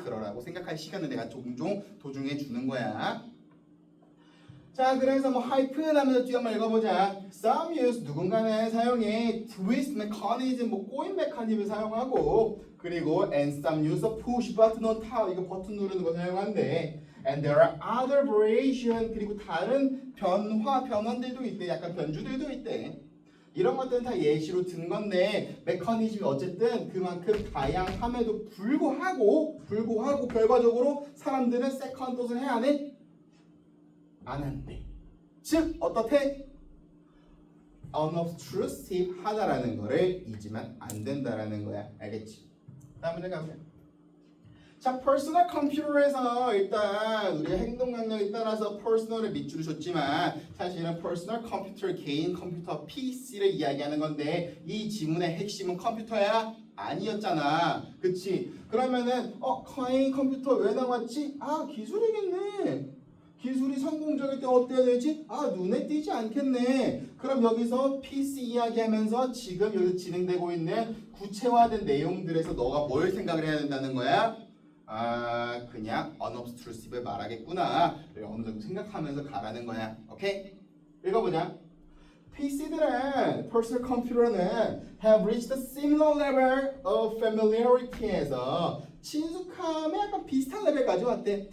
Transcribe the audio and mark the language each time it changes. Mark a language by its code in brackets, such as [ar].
[ko] 그러라고 생각할 시간을 내가 종종 도중에 주는 거야. 자, 그래서 뭐 하이픈 하면서 뒤에 한번 읽어보자. [en] Some use [ko] 누군가는 사용해 [en] twist mechanism [ko] 뭐 꼬인 메커니즘을 사용하고 그리고 [en] and some use a push button on top [ko] 이거 버튼 누르는 거 사용한대. [en] And there are other variation [ko] 그리고 다른 변환들도 있대. 약간 변주들도 있대. 이런 것들은 다 예시로 든 건데 메커니즘이 어쨌든 그만큼 다양함에도 불구하고 결과적으로 사람들은 세컨드 폿을 해야 하네? 안 한대. 즉 어떻대? unobtrusive 하다라는 거를 잊으면 안 된다라는 거야. 알겠지? 다음 문제 가보자. 자, 퍼스널 컴퓨터에서 일단 우리의 행동 강령에 따라서 퍼스널을 밑줄을 줬지만 사실은 퍼스널 컴퓨터, 개인 컴퓨터, PC를 이야기하는 건데 이 지문의 핵심은 컴퓨터야? 아니었잖아. 그치? 그러면은 개인 컴퓨터 왜 나왔지? 아, 기술이겠네. 기술이 성공적일 때 어때야 되지? 아, 눈에 띄지 않겠네. 그럼 여기서 PC 이야기하면서 지금 여기 진행되고 있는 구체화된 내용들에서 너가 뭘 생각을 해야 된다는 거야? 아, 그냥 unobtrusive을 말하겠구나. 어느 정도 생각하면서 가라는 거야. 오케이? 읽어보자. PC들은, personal computer는 [en] have reached a similar level of familiarity [ko] 에서 친숙함에 약간 비슷한 레벨까지 왔대.